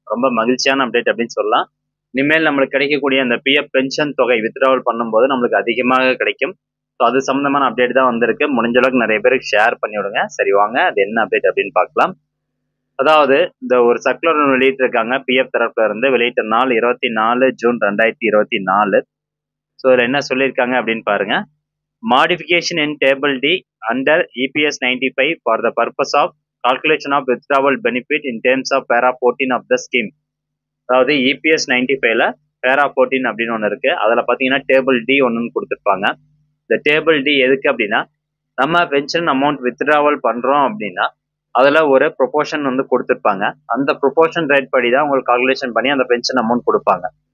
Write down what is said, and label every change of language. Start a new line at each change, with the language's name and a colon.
Tamil: ரொம்ப மகிழ்ச்சியான அப்டேட் அப்படின்னு சொல்லலாம். இனிமேல் நம்மளுக்கு கிடைக்கக்கூடிய அந்த பிஎஃப் பென்ஷன் தொகை வித்ட்ராவல் பண்ணும்போது நம்மளுக்கு அதிகமாக கிடைக்கும். ஸோ அது சம்பந்தமான அப்டேட் தான் வந்திருக்கு. முடிஞ்ச அளவுக்கு நிறைய பேருக்கு ஷேர் பண்ணி விடுங்க. சரி வாங்க, அது என்ன அப்டேட் அப்படின்னு பார்க்கலாம். அதாவது இந்த ஒரு சர்க்குலர் வெளியிட்டு இருக்காங்க. பிஎஃப் தரப்புல இருந்து வெளியிட்ட நாள் 24 ஜூன் 2024. ஸோ இதில் என்ன சொல்லியிருக்காங்க அப்படின்னு பாருங்க.
English: Modification in Table D under EPS 95 for the purpose of calculation of withdrawal benefit in terms of para 14 of the scheme.
Tamil: அதாவது EPS 95ல para 14 அப்படின்னு ஒன்று இருக்கு. அதில் பார்த்தீங்கன்னா டேபிள் டி ஒன்றுன்னு கொடுத்துருப்பாங்க. இந்த டேபிள் டி எதுக்கு அப்படின்னா, நம்ம பென்ஷன் அமௌண்ட் வித்ட்ராவல் பண்ணுறோம் அப்படின்னா அதில் ஒரு ப்ரொபோர்ஷன் வந்து கொடுத்துருப்பாங்க. அந்த ப்ரொபோர்ஷன் ரேட் படி தான் உங்களுக்கு கால்குலேஷன் பண்ணி அந்த பென்ஷன் அமௌண்ட் கொடுப்பாங்க.